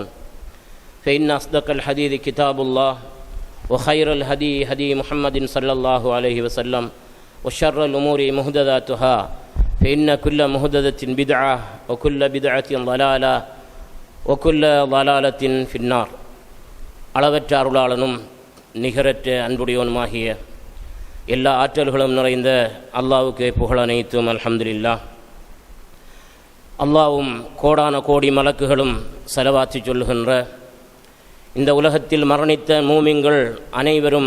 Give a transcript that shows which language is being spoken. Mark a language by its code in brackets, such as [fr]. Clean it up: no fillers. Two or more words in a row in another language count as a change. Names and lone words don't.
[ar] فإن أصدق الحديث كتاب الله وخير الهدي هدي محمد صلى الله عليه وسلم وشر الأمور محدثاتها فإن كل محدثة بدعة وكل بدعة ضلالة وكل ضلالة في النار. [ta] அளவற்ற அருளாளனும் நிகரற்ற அன்புடையவனுமாகிய எல்லா ஆற்றல்களும் நிறைந்த அல்லாஹ்வுக்கு புகழ் அனைத்தும் அல்ஹம்துலில்லாஹ். அல்லாஹ்வும் கோடான கோடி மலக்குகளும் ஸலவாத்து சொல்லுகின்ற இந்த உலகத்தில் மரணித்த மூமின்கள் அனைவரும்